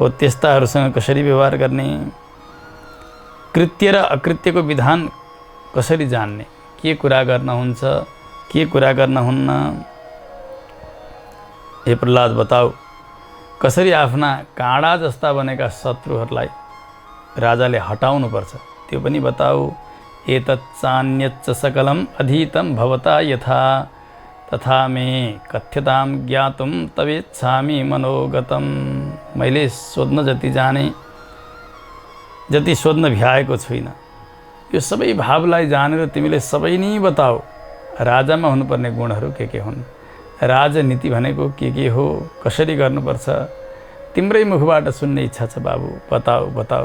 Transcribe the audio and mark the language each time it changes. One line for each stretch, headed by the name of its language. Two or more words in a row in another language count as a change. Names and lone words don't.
Nepali: त्यस्ताहरूसँग कसरी व्यवहार गर्ने, कृत्य र अकृत्यको विधान कसरी जान्ने, के कुरा गर्न हुन्छ, के कुरा गर्न हुन्न। हे प्रहलाद बताऊ, कसरी आफ्ना काँडा जस्ता बनेका शत्रुहरूलाई राजाले हटाउनुपर्छ त्यो पनि बताऊ।
Sanskrit: एतत् चान्यच्च सकलम अधीतं भवता यथा तथा मे कथ्यतां ज्ञातुं तवेच्छामि मनोगतम।
Nepali: मैले सोध्न जति जाने, जति सोध्न भ्याएको छुइनँ, यो सबै भावलाई जानेर तिमीले सबै नै बताऊ। राजामा हुनुपर्ने गुणहरू के हुन्, राजनीति भनेको के हो, कसरी गर्नुपर्छ, तिम्रै मुखबाट सुन्ने इच्छा छ बाबु, बताऊ बताऊ।